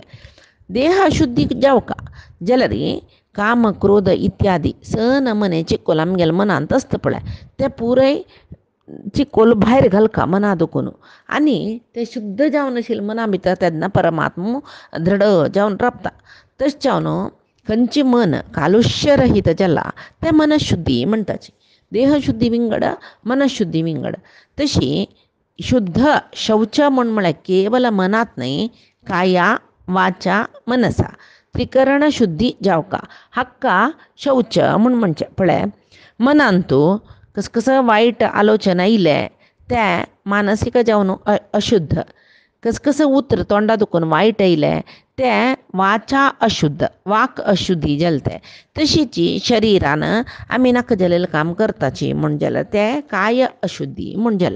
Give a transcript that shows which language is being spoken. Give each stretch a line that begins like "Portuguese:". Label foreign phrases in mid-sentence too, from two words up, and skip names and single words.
Konkani: देह शुद्धी जावका जाल्यार काम क्रोध इत्यादी नमने चिक्कोल आमगेल्या मनांत आसता पळय ते पुराय चिक्कोल भायर घालका मना दुखून आनी ते शुद्ध जावन आशिल्ले मना भितर तेन्ना परमात्मा दृढ जावन राबता. तशें जावन खंयचें मन कालुश्य रहीत जाला तें मनशुद्धी म्हणटाची. देहशुद्धी विंगड मनशुद्धी विंगड तशी शुद्ध शौच म्हळ्यार केवल मनात न्ही
Sanskrit: काया वाचा मनसा
Konkani: त्रिकरण शुद्धी जावका हक्का शौच म्हणचें पळय मनांतू कसं वायट आलोचना आयले ते मानसीक जावन अशुद्ध कसं उतर तोंडा दुखून वायट आयलें तें वाचा अशुद्ध वाक अशुद्धी जालें तें तशीची शरिरान आमी नाका जालेलें काम करताची म्हण जाल्यार तें काय अशुद्धी म्हण जालें.